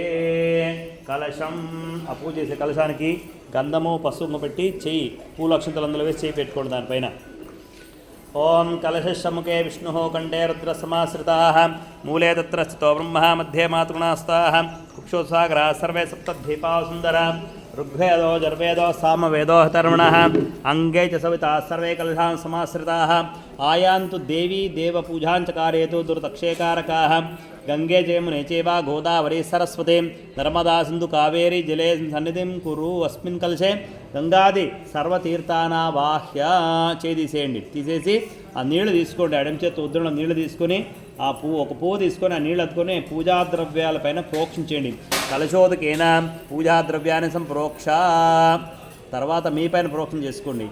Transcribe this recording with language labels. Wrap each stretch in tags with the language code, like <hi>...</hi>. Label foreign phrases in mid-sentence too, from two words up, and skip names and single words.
<te>కలశం ఆ పూజ చేసే కలశానికి గంధము పసుపు పెట్టి చెయ్యి పూల అక్షంతలు అందులో వేసి చేయి పెట్టుకోండి దానిపైన.</te> <sa>ఓం కలశముఖే విష్ణు కంఠే రుద్రసమాశ్రితా మూలే తత్ర స్థితో బ్రహ్మ మధ్యే మాతృణాస్తా కుక్షోత్సాగరా సర్వే సప్తద్వీపా సుందర ऋग्वेदो जर्वेदो सामवेदो धर्मणः अंगे च सविता सर्वे कलशां समाश्रिताः आयान्तु देवी देवपूजाञ्च कारयतु दुर्दक्षेकारकाः गंगे जमुने चैव गोदावरी सरस्वती नर्मदा सिंधु कावेरी जले सन्निधिं कुरु अस्मिन् कलशे గంగాది సర్వతీర్థానావాహ్య చేసేయండి.</sa> <te>తీసేసి ఆ నీళ్లు తీసుకోండి, ఎడమ చేతి ఉద్దరంలో నీళ్లు తీసుకొని ఆ ఒక పువ్వు తీసుకొని ఆ నీళ్ళు అద్దుకొని పూజా ద్రవ్యాలపైన ప్రోక్షించండి.</te> <sa>కలశోదకేనా పూజా ద్రవ్యాన్ని సంప్రోక్ష,</sa> <te>తర్వాత మీ పైన ప్రోక్షణ చేసుకోండి.</te>